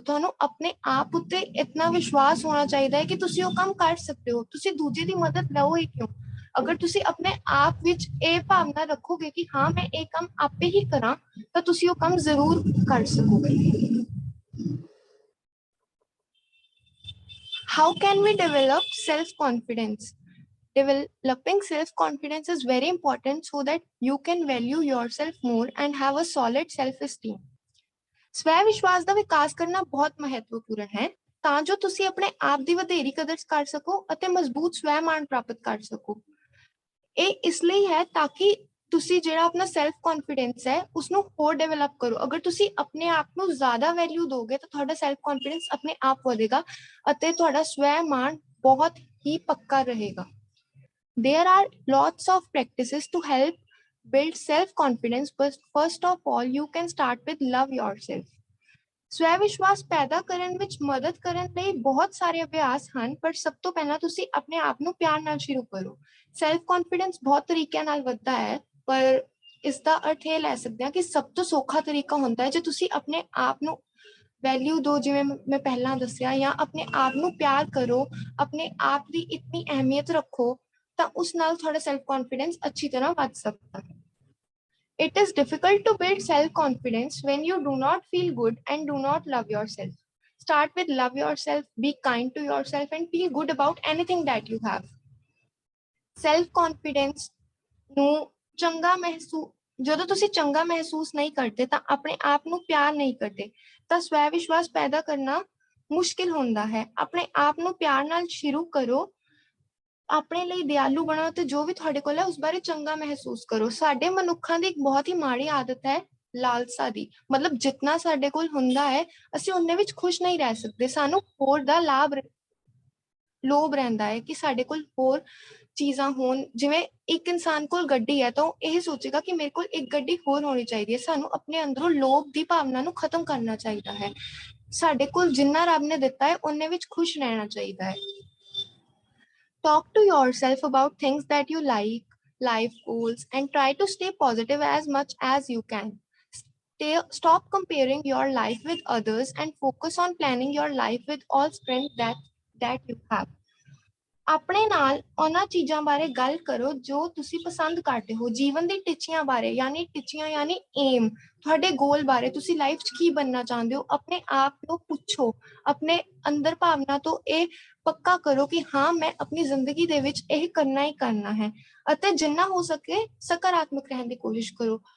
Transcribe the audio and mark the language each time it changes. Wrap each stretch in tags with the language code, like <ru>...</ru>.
<pa>ਤੁਹਾਨੂੰ ਆਪਣੇ ਆਪ ਉੱਤੇ ਇਤਨਾ ਵਿਸ਼ਵਾਸ ਹੋਣਾ ਚਾਹੀਦਾ ਹੈ ਕਿ ਤੁਸੀਂ ਉਹ ਕੰਮ ਕਰ ਸਕਦੇ ਹੋ। ਤੁਸੀਂ ਦੂਜੇ ਦੀ ਮਦਦ ਲਓ ਹੀ ਕਿਉਂ? ਅਗਰ ਤੁਸੀਂ ਆਪਣੇ ਆਪ ਵਿੱਚ ਇਹ ਭਾਵਨਾ ਰੱਖੋਗੇ ਕਿ ਹਾਂ ਮੈਂ ਇਹ ਕੰਮ ਆਪੇ ਹੀ ਕਰਾਂ, ਤਾਂ ਤੁਸੀਂ ਉਹ ਕੰਮ ਜ਼ਰੂਰ ਕਰ ਸਕੋਗੇ।</pa> <en>How can we develop self-confidence? Developing self-confidence is very important so that you can value yourself more and have a solid self-esteem.</en> <pa>ਸਵੈ ਵਿਸ਼ਵਾਸ ਦਾ ਵਿਕਾਸ ਕਰਨਾ ਬਹੁਤ ਮਹੱਤਵਪੂਰਨ ਹੈ ਤਾਂ ਜੋ ਤੁਸੀਂ ਆਪਣੇ ਆਪ ਦੀ ਵਧੇਰੀ ਕਦਰ ਕਰ ਸਕੋ ਅਤੇ ਮਜ਼ਬੂਤ ਸਵੈ ਮਾਣ ਪ੍ਰਾਪਤ ਕਰ ਸਕੋ। ਇਹ ਇਸ ਲਈ ਹੈ ਤਾਂ ਕਿ ਤੁਸੀਂ ਜਿਹੜਾ ਆਪਣਾ ਸੈਲਫ ਕੌਨਫੀਡੈਂਸ ਹੈ ਉਸਨੂੰ ਹੋਰ ਡਿਵੈਲਪ ਕਰੋ। ਅਗਰ ਤੁਸੀਂ ਆਪਣੇ ਆਪ ਨੂੰ ਜ਼ਿਆਦਾ ਵੈਲਿਊ ਦੋਗੇ ਤਾਂ ਤੁਹਾਡਾ ਸੈਲਫ ਕੌਨਫੀਡੈਂਸ ਆਪਣੇ ਆਪ ਵਧੇਗਾ ਅਤੇ ਤੁਹਾਡਾ ਸਵੈ ਮਾਣ ਬਹੁਤ ਹੀ ਪੱਕਾ ਰਹੇਗਾ।</pa> <en>There are lots of practices to help build self-confidence, but first of all, you can start with love yourself.</en> <pa>ਸਵੈ ਵਿਸ਼ਵਾਸ ਪੈਦਾ ਕਰਨ ਵਿੱਚ ਮਦਦ ਕਰਨ ਲਈ ਬਹੁਤ ਸਾਰੇ ਅਭਿਆਸ ਹਨ, ਪਰ ਸਭ ਤੋਂ ਪਹਿਲਾਂ ਤੁਸੀਂ ਆਪਣੇ ਆਪ ਨੂੰ ਪਿਆਰ ਨਾਲ ਸ਼ੁਰੂ ਕਰੋ। ਸੈਲਫ ਕੌਨਫੀਡੈਂਸ ਬਹੁਤ ਤਰੀਕਿਆਂ ਨਾਲ ਵੱਧਦਾ ਹੈ, ਪਰ ਇਸ ਦਾ ਅਰਥ ਇਹ ਲੈ ਸਕਦੇ ਹਾਂ ਕਿ ਸਭ ਤੋਂ ਸੌਖਾ ਤਰੀਕਾ ਹੁੰਦਾ ਹੈ ਜੇ ਤੁਸੀਂ ਆਪਣੇ ਆਪ ਨੂੰ ਵੈਲਿਊ ਦਿਓ, ਜਿਵੇਂ ਮੈਂ ਪਹਿਲਾਂ ਦੱਸਿਆ, ਜਾਂ ਆਪਣੇ ਆਪ ਨੂੰ ਪਿਆਰ ਕਰੋ, ਆਪਣੇ ਆਪ ਦੀ ਇਤਨੀ ਅਹਿਮੀਅਤ ਰੱਖੋ, ਤਾਂ ਉਸ ਨਾਲ ਤੁਹਾਡਾ ਸੈਲਫ ਕੌਨਫੀਡੈਂਸ ਅੱਛੀ ਤਰ੍ਹਾਂ ਵੱਧ ਸਕਦਾ ਹੈ।</pa> <en>It is difficult to build self-confidence when you do not feel good and do not love yourself. Start with love yourself, be kind to yourself, and feel good about anything that you have.</en> <pa>Self-confidence ਨੂੰ ਜਦੋਂ ਤੁਸੀਂ ਚੰਗਾ ਮਹਿਸੂਸ ਨਹੀਂ ਕਰਦੇ ਤਾਂ ਆਪਣੇ ਆਪ ਨੂੰ ਪਿਆਰ ਨਹੀਂ ਕਰਦੇ, ਤਾਂ ਸਵੈ ਵਿਸ਼ਵਾਸ ਪੈਦਾ ਕਰਨਾ ਮੁਸ਼ਕਿਲ ਹੁੰਦਾ ਹੈ। ਆਪਣੇ ਆਪ ਨੂੰ ਪਿਆਰ ਨਾਲ ਸ਼ੁਰੂ ਕਰੋ, ਆਪਣੇ ਲਈ ਦਿਆਲੂ ਬਣੋ ਤੇ ਜੋ ਵੀ ਤੁਹਾਡੇ ਕੋਲ ਹੈ ਉਸ ਬਾਰੇ ਚੰਗਾ ਮਹਿਸੂਸ ਕਰੋ। ਸਾਡੇ ਮਨੁੱਖਾਂ ਦੀ ਇੱਕ ਬਹੁਤ ਹੀ ਮਾੜੀ ਆਦਤ ਹੈ ਲਾਲਸਾ ਦੀ, ਮਤਲਬ ਜਿੰਨਾ ਸਾਡੇ ਕੋਲ ਹੁੰਦਾ ਹੈ ਅਸੀਂ ਉਹਨੇ ਵਿੱਚ ਖੁਸ਼ ਨਹੀਂ ਰਹਿ ਸਕਦੇ। ਸਾਨੂੰ ਹੋਰ ਦਾ ਲੋਭ ਰਹਿੰਦਾ ਹੈ ਕਿ ਸਾਡੇ ਕੋਲ ਹੋਰ ਚੀਜ਼ਾਂ ਹੋਣ। ਜਿਵੇਂ ਇੱਕ ਇਨਸਾਨ ਕੋਲ ਗੱਡੀ ਹੈ ਤਾਂ ਉਹ ਇਹ ਸੋਚੇਗਾ ਕਿ ਮੇਰੇ ਕੋਲ ਇੱਕ ਗੱਡੀ ਹੋਰ ਹੋਣੀ ਚਾਹੀਦੀ ਹੈ। ਸਾਨੂੰ ਆਪਣੇ ਅੰਦਰੋਂ ਲੋਭ ਦੀ ਭਾਵਨਾ ਨੂੰ ਖਤਮ ਕਰਨਾ ਚਾਹੀਦਾ ਹੈ। ਸਾਡੇ ਕੋਲ ਜਿੰਨਾ ਰੱਬ ਨੇ ਦਿੱਤਾ ਹੈ ਉਹਨੇ ਵਿੱਚ ਖੁਸ਼ ਰਹਿਣਾ ਚਾਹੀਦਾ ਹੈ।</pa> <en>Talk to yourself about things that you like, life goals, and try to stay positive as much as you can. Stop comparing your life with others and focus on planning your life with all strength that you have.</en> <pa>ਆਪਣੇ ਨਾਲ ਉਹਨਾਂ ਚੀਜ਼ਾਂ ਬਾਰੇ ਗੱਲ ਕਰੋ ਜੋ ਤੁਸੀਂ ਪਸੰਦ ਕਰਦੇ ਹੋ। ਜੀਵਨ ਦੀ ਟੀਚਿਆਂ ਬਾਰੇ, ਟੀਚਿਆਂ ਯਾਨੀ ਏਮ, ਤੁਹਾਡੇ ਗੋਲ ਬਾਰੇ, ਤੁਸੀਂ ਲਾਈਫ 'ਚ ਕੀ ਬਣਨਾ ਚਾਹੁੰਦੇ ਹੋ, ਆਪਣੇ ਆਪ ਨੂੰ ਪੁੱਛੋ। ਆਪਣੇ ਅੰਦਰ ਭਾਵਨਾ ਤੋਂ ਇਹ ਪੱਕਾ ਕਰੋ ਕਿ ਹਾਂ ਮੈਂ ਆਪਣੀ ਜ਼ਿੰਦਗੀ ਦੇ ਵਿੱਚ ਇਹ ਕਰਨਾ ਹੀ ਕਰਨਾ ਹੈ, ਅਤੇ ਜਿੰਨਾ ਹੋ ਸਕੇ ਸਕਾਰਾਤਮਕ ਰਹਿਣ ਦੀ ਕੋਸ਼ਿਸ਼ ਕਰੋ।</pa>